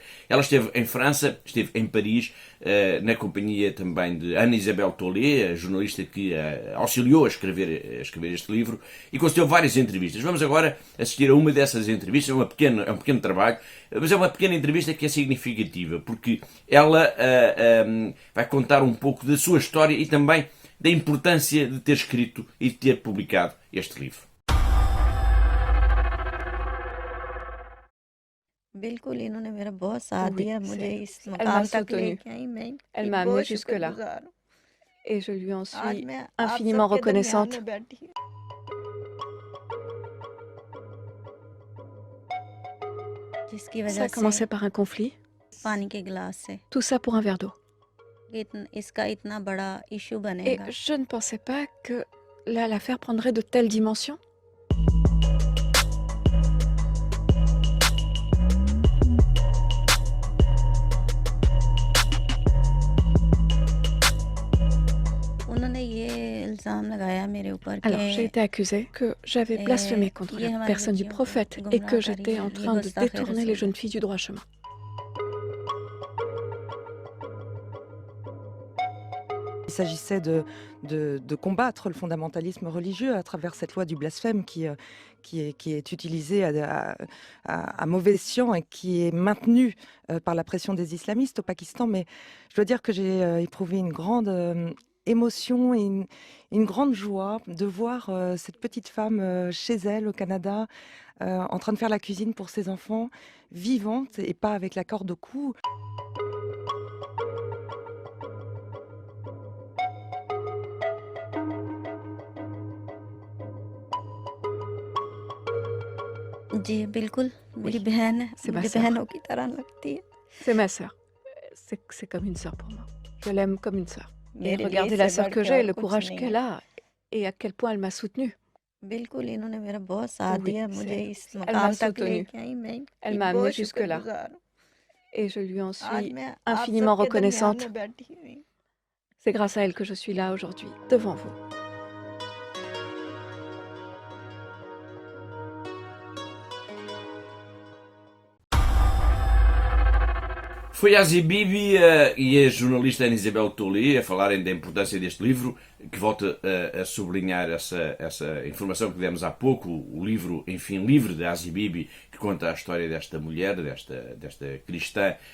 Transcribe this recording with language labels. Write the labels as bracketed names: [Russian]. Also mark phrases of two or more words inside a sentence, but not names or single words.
[Portuguese] Ela esteve em França, esteve em Paris, na companhia também de Ana Isabel Tollet, a jornalista que auxiliou a escrever este livro, e concedeu várias entrevistas. Vamos agora assistir a uma dessas entrevistas, é um pequeno trabalho, mas é uma pequena entrevista que é significativa, porque ela vai contar um pouco da sua história e também da importância de ter escrito e de ter publicado este livro. [Urdu] بالکل انہوں نے میرا بہت ساتھ دیا مجھے اس [French] Elle m'a [Urdu] مقام تک [French] soutenue. [Urdu] لے کے آئی میں [French] Elle [Urdu] इनकी [French] m'a [Urdu] बहुत [French] amenée jusque-là. [Urdu] شکرگزار ہوں [French] Et je lui en [Urdu] आज [French] suis [Urdu] میں آپ [French] infiniment [Urdu] سب کے درمیان [French] reconnaissante. [Urdu] میں بیٹھی ہوں جس کی [French] Ça [Urdu] वजह [French] a commencé par un conflit, [Urdu] سے پانی کے گلاس سے [French] tout ça pour un verre d'eau. [Urdu] اس کا اتنا بڑا ایشو [French] Et [Urdu] बनेगा [French] je ne pensais pas que l'affaire prendrait de telles dimensions. [Urdu] انہوں نے یہ الزام لگایا میرے اوپر [French] Alors, j'ai [Urdu] कि [French] été accusée que j'avais blasphémé contre la personne du prophète et que j'étais en train de détourner les jeunes filles du droit chemin. Il s'agissait de combattre le fondamentalisme religieux à travers cette loi du blasphème qui est utilisée à mauvais escient et qui est maintenue par la pression des islamistes au Pakistan. Mais je dois dire que j'ai éprouvé une grande émotion et une grande joie de voir cette petite femme chez elle au Canada en train de faire la cuisine pour ses enfants, vivante et pas avec la corde au cou. [Urdu] جی بالکل میری بہن ہے [French] C'est ma [Urdu] मेरी [French] sœur. [Urdu] بہنوں کی طرح لگتی ہے [French] C'est ma sœur. C'est comme une sœur pour moi. Je l'aime comme une sœur. Et [Urdu] میرے لیے [French] regardez la [Urdu] इससे [French] sœur [Urdu] बढ़ [French] que [Urdu] के [French] j'ai, [Urdu] और [French] le [Urdu] कुछ [French] courage [Urdu] नहीं [French] qu'elle [Urdu] है [French] a et à quel point elle m'a soutenue. [Urdu] بالکل انہوں نے میرا بہت ساتھ [French] Oui, [Urdu] دیا مجھے [French] c'est- [Urdu] इस [French] elle [Urdu] मकाम [French] m'a [Urdu] तक [French] soutenue. [Urdu] لے کے آئی میں [French] Elle [Urdu] इनकी [French] m'a [Urdu] बहुत [French] amenée jusque-là. [Urdu] شکرگزار ہوں [French] Et je lui en [Urdu] आज [French] suis [Urdu] میں آپ [French] infiniment [Urdu] سب کے درمیان [French] reconnaissante. [Urdu] میں بیٹھی ہوئی [French] C'est grâce à elle que je suis là aujourd'hui, devant vous. [Portuguese] Foi a Asia Bibi e a jornalista Ana Isabel Tollet a falarem da importância deste livro, que volta a sublinhar essa informação que demos há pouco, o livro, Enfim Livre, de Asia Bibi, que conta a história desta mulher, desta cristã,